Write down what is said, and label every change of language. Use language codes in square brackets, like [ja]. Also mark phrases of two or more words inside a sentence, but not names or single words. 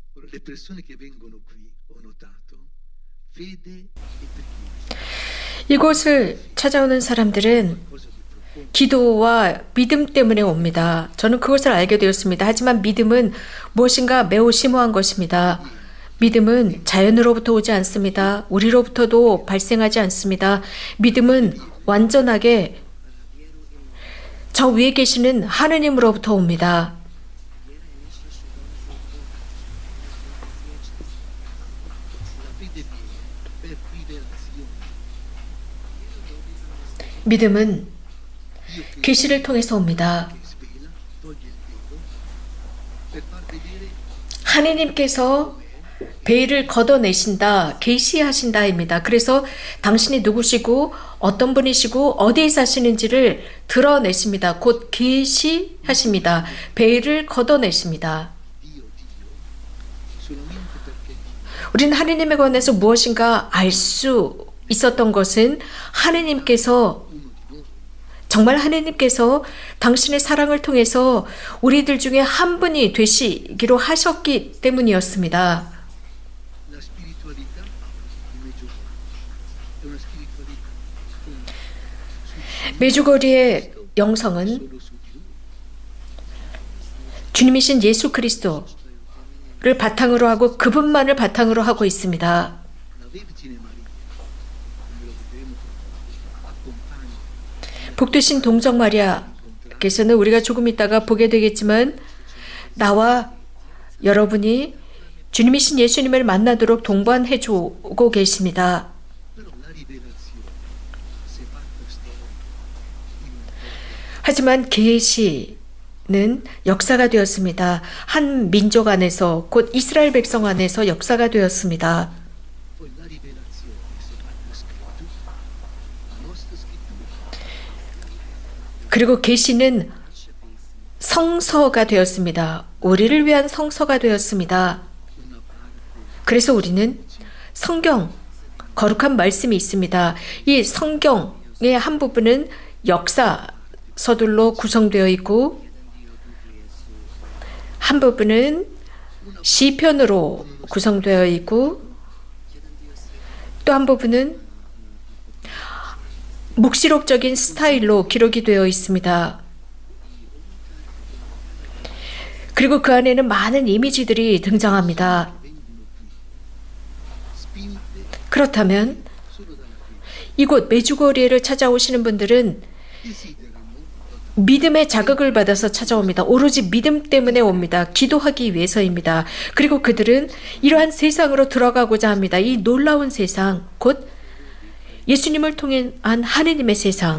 [it] le persone che vengono qui, ho notato, fede e preghiera. [ko] 이곳을 찾아오는 사람들은 [it] Cosa di profondo. [ko] 기도와 믿음 때문에 옵니다. 저는 그것을 알게 되었습니다. 하지만 믿음은 무엇인가 매우 심오한 것입니다. 믿음은 자연으로부터 오지 않습니다. 우리로부터도 발생하지 않습니다. 믿음은 완전하게 저 위에 계시는 하느님으로부터 옵니다. [it] La fede viene per rivelazione. [ko] 믿음은 [it] Dio che [ko] 계시를 통해서 옵니다. [it] svela, toglie il velo, per far vedere [ko] 하느님께서 베일을 걷어내신다, 계시하신다입니다. 그래서 당신이 누구시고 어떤 분이시고 어디에 사시는지를 드러내십니다. 곧 계시하십니다. 베일을 걷어내십니다. [it] Dio, solamente perché Dio [ko] 우리는 하느님에 관해서 무엇인가 알 수 있었던 것은 하느님께서 [it] uno di noi. [ko] 정말 하느님께서 당신의 사랑을 통해서 우리들 중에 한 분이 되시기로 하셨기 때문이었습니다. [it] La spiritualità di Meggiugorje è una spiritualità fondata [ko] 메주거리의 영성은 [it] solo su di Lui. [ko] 주님이신 예수 그리스도를 바탕으로 하고 그분만을 바탕으로 하고 있습니다. [it] La Vergine Maria, come lo vedremo tra poco, accompagna [ko] 복되신 동정 마리아께서는 우리가 조금 있다가 보게 되겠지만 나와 여러분이 주님이신 예수님을 만나도록 동반해 주고 계십니다. [it] però la rivelazione si è fatta storia in un popolo. [ko] 하지만 계시는 역사가 되었습니다. 한 민족 안에서 곧 이스라엘 백성 안에서 역사가 되었습니다. [it] Poi la rivelazione si è fatta scrittura, la nostra scrittura. [ko] 그리고 계시는 성서가 되었습니다. 우리를 위한 성서가 되었습니다. [it] Una parte [ko] 그래서 우리는 성경, 거룩한 말씀이 있습니다. 이 성경의 한 부분은 역사서들로 구성되어 있고 한 부분은 시편으로 구성되어 있고 또 한 부분은 묵시록적인 스타일로 기록이 되어 있습니다. 그리고 그 안에는 많은 이미지들이 등장합니다. [it] spinte [ko] 그렇다면 [it] solo dalla fede. [ko] 이곳 메주거리를 찾아오시는 분들은 [it] Desiderano [ko] 믿음의 자극을 받아서 찾아옵니다. 오로지 믿음 때문에 옵니다. 기도하기 위해서입니다. 그리고 그들은 이러한 세상으로 들어가고자 합니다. 이 놀라운 세상, 곧 예수님을 통한 하느님의 세상.